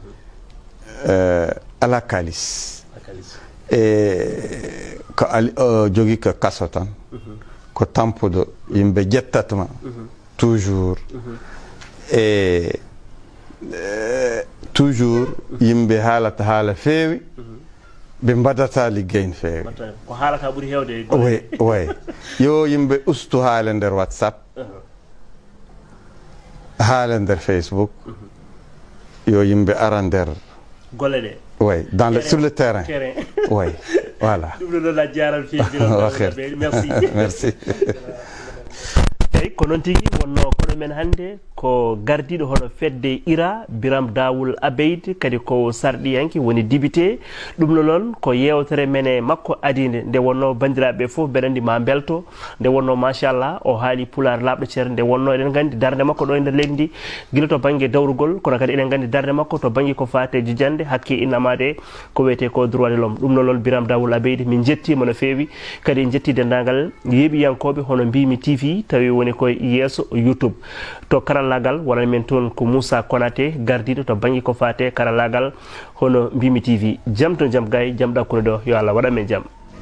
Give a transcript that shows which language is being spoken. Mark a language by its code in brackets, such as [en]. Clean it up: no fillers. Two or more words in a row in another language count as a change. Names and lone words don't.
[ff] ala kalis e ko jogui ko kaso tan ko tampude yimɓe jettatma toujours e toujours yimɓe haalata haala feewi ɓe mbaɗata liggey no feewi ko haalata ɓuuri hewde way yo yimɓe ustu haala nder WhatsApp haala nder Facebook yo yimɓe ara nder golle ɗe [fr] way sur le terrain way voilà merci [ff] eyyi ko noon tigui wonno koɗo men hannde ko gardiɗo hono fedde IRA Biram Dawul Abeid kadi ko sarɗiyanki woni député ɗum noon ko yewtere men e makko adide nde wonno bandiraɓe foof mbeɗa andi ma belto nde wonno machallah o haali Pulaar labɗo ceer nde wonno eɗen gandi darde makko ɗo e nder leydi ndi guila to banggue dawrugol kono kadi eɗen gandi darde makko to banggue ko fate jijande hakke innamade ko wiyete ko [fr] droit de l'homme [ff] ɗum noon Biram Dawul Abeid min jettima no feewi kadi en jetti dendagal yeeɓiyankoɓe hono Mbimi TV tawi woni koye yesso YouTube to karallagal wonani men toon ko Moussa Konaté gardiɗo to banggue ko fate karallagal hono Mbimi TV jam to jaam gay jaam ɗakkude ɗo yo Allah waɗa men jaam